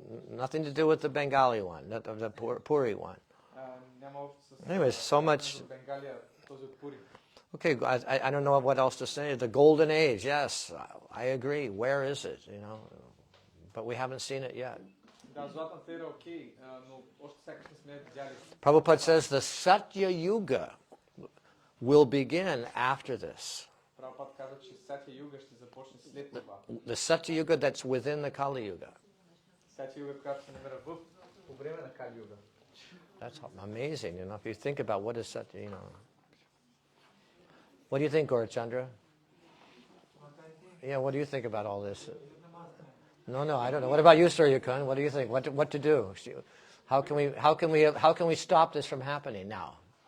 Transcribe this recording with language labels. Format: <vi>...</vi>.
<en>Nothing to do with the Bengali one, the Puri one.</en> <bg>Няма общо с</bg> <en>Anyways, so much.</en> <bg>Бенгалия, този от Пури.</bg> <en>Okay, I don't know what else to say. The golden age, yes, I agree. Where is it? But we haven't seen it yet.</en> <bg>Да, златната ера окей, но още сякаш не сме видяли.</bg> <en>Prabhupada says the Satya Yuga will begin after this.</en> <bg>Прабхупад каза, че Сатя Юга ще започне след това.</bg> <en>The Satya Yuga that's within the Kali Yuga.</en> <bg>Сатя Юга, която се намира по време на Кали Юга.</bg> <en>That's amazing, if you think about what is Satya, What do you think, Gaurachandra? Yeah, what do you think about all this? No, I don't know. What about you, Suryakun? What do you think? What to do? How can we stop this from happening now?</en>